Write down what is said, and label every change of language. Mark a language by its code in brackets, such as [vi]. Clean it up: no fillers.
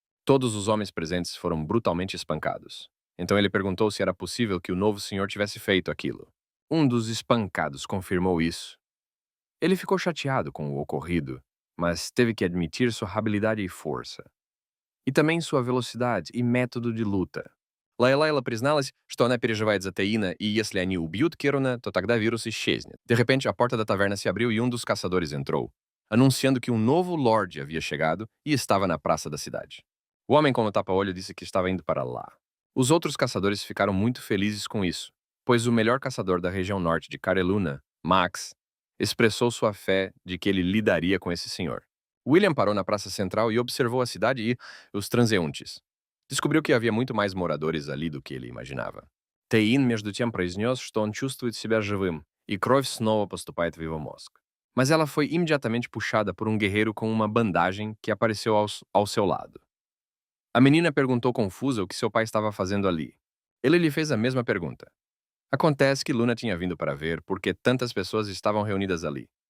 [pt] Todos os homens presentes foram brutalmente espancados. Então ele perguntou se era possível que o novo senhor tivesse feito aquilo. Um dos espancados confirmou isso. Ele ficou chateado com o ocorrido, mas teve que admitir sua habilidade e força. И também sua velocidade и método de luta. [ru] Лайлайла призналась, что она переживает за Теина, и если они убьют Керуна, то тогда вирус исчезнет. [pt] De repente, a porta da taverna se abriu e um dos caçadores entrou, anunciando que um novo lord havia chegado e estava na praça da cidade. O homem com o tapa-olho disse que estava indo para lá. Os outros caçadores ficaram muito felizes com isso, pois o melhor caçador da região norte de Careluna, Max, expressou sua fé de que ele lidaria com esse senhor. William parou na praça central e observou a cidade e os transeuntes. Descobriu que havia muito mais moradores ali do que ele imaginava. [ru] Тейн, между тем, произнес, что он чувствует себя живым, и кровь снова поступает в его мозг. [pt] Mas ela foi imediatamente puxada por um guerreiro com uma bandagem que apareceu ao seu lado. A menina perguntou confusa o que seu pai estava fazendo ali. Ele lhe fez a mesma pergunta. Acontece que Luna tinha vindo para ver por que tantas pessoas estavam reunidas ali.